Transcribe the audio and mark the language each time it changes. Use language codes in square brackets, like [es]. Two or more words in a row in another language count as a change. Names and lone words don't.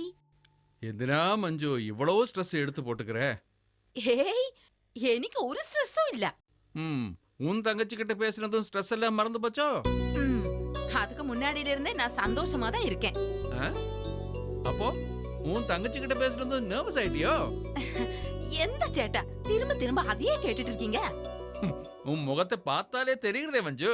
[ml] എന്തിനാ മഞ്ജു [ta] இவ்ளோ ஸ்ட்ரெஸ் எடுத்து போட்டுக்கற? [ml] ഏയ്, എനിക്ക് ഒരു സ്ട്രെസ്സും ഇല്ല. [ta] உன் தங்கச்சி கிட்ட பேசினதும் ஸ்ட்ரெஸ் எல்லாம் மறந்து போச்சோ? அதுக்கு முன்னாடியில இருந்தே நான் சந்தோஷமா தான் இருக்கேன். அப்போ உன் தங்கச்சி கிட்ட பேசினதும் நர்வஸ் ஆயிட்டியோ? எந்த சேட்டா திரும்ப திரும்ப அதையே கேட்டுட்டு இருக்கீங்க? உன் முகத்தை பார்த்தாலே தெரியுதே மஞ்சு.